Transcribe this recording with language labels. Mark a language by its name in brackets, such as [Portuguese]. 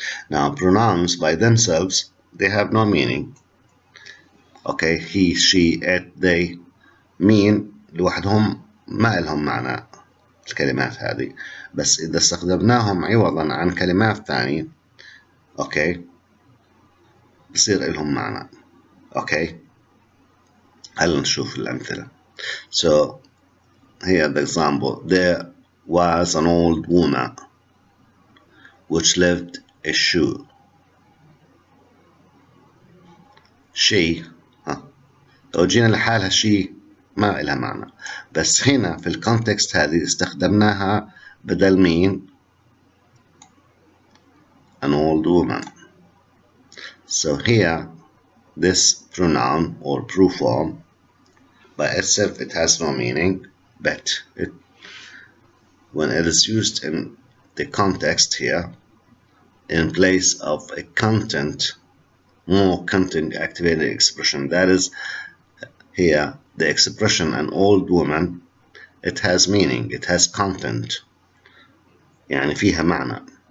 [English] Now pronouns by themselves, they have no meaning. [Arabic] Okay, [English] he, she, it, they mean [Arabic] لوحدهم ما لهم معنى الكلمات هذه، بس إذا استخدمناهم عوضا عن كلمات ثانية okay بصير لهم معنى. Okay, هلا نشوف الأمثلة. [English] So here the example, there was an old woman which lived a shoe. [Arabic] She لو جينا لحالها she ما إلها معنى، بس هنا في الكونتكست هذه استخدمناها بدل مين؟ [English] an old woman. So here this pronoun or proof form by itself it has no meaning, but when it is used in the context here in place of a more content activated expression, that is here the expression an old woman, it has meaning, it has content, [Arabic] يعني فيها معنى.